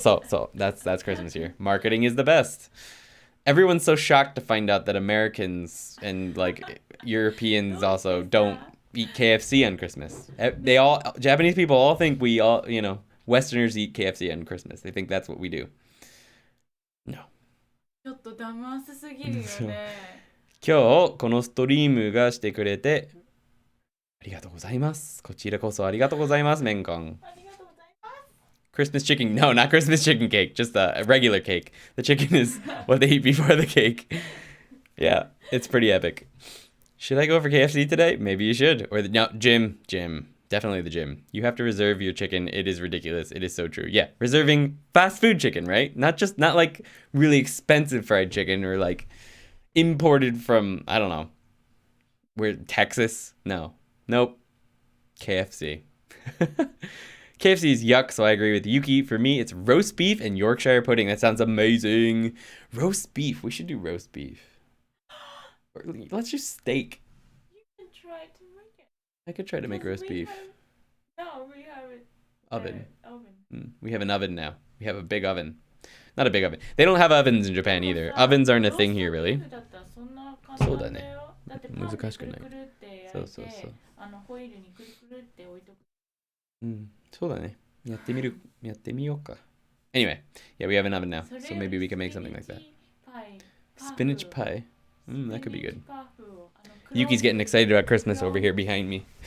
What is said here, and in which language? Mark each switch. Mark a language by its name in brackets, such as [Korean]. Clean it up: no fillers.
[English] So that's Christmas here. Marketing is the best. Everyone's so shocked to find out that Americans and like Europeans also don't eat KFC on Christmas. Japanese people all think we all, Westerners eat KFC on Christmas. They think that's what we do. No. [Japanese] ちょっと騙しすぎるよね。今日このストリームがしてくれてありがとうございます。こちらこそありがとうございます、メンコン。ありがとうございます。 [English] Christmas chicken. No, not Christmas chicken cake. Just a regular cake. The chicken is what they eat before the cake. Yeah, it's pretty epic. Should I go for KFC today? Maybe you should. Or no, gym. Definitely the gym. You have to reserve your chicken. It is ridiculous. It is so true. Yeah, reserving fast food chicken, right? Not like really expensive fried chicken or like imported from, I don't know, where, Texas? No. Nope. KFC. KFC is yuck, so I agree with Yuki. For me, it's roast beef and Yorkshire pudding. That sounds amazing. Roast beef. We should do roast beef. Or let's do steak. You can try to make it. I could try to make roast beef. We have it. Oven. Oven. We have an oven now. We have a big oven. Not a big oven. They don't have ovens in Japan either. Ovens aren't a thing here, really. [Japanese] そうだね。難しくない。そうそうそう。ホイルにくるくるって置いとく。そうだね。やってみようか。 [English] Anyway, yeah, we have an oven now, so maybe we can make something like that. Spinach pie. That could be good. Yuki's getting excited about Christmas over here behind me.